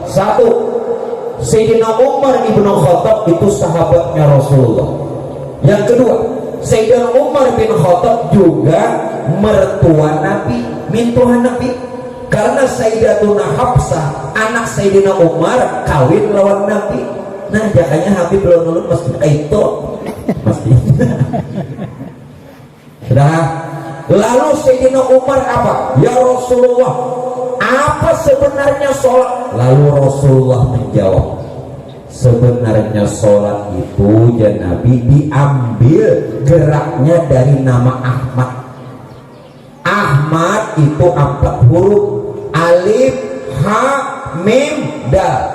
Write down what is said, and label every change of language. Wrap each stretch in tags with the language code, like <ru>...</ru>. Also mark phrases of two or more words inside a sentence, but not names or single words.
<id>Satu, Sayyidina Umar ibnu Khattab itu sahabatnya Rasulullah. Yang kedua, Sayyidina Umar bin Khattab juga mertua Nabi, mintuhan Nabi. Karena Sayyidatuna Hafsah, anak Sayyidina Umar,</id> <bjn>kawin lawan Nabi. Nah, jakanya Habib belum mesti itu, mesti.</bjn> <id>Sudah. Lalu Sayyidina Umar apa? Ya Rasulullah, apa sebenarnya sholat? Lalu Rasulullah menjawab, sebenarnya sholat itu ya Nabi diambil geraknya dari nama Ahmad. Ahmad itu 4 huruf, alif, ha, mim, dal.</id>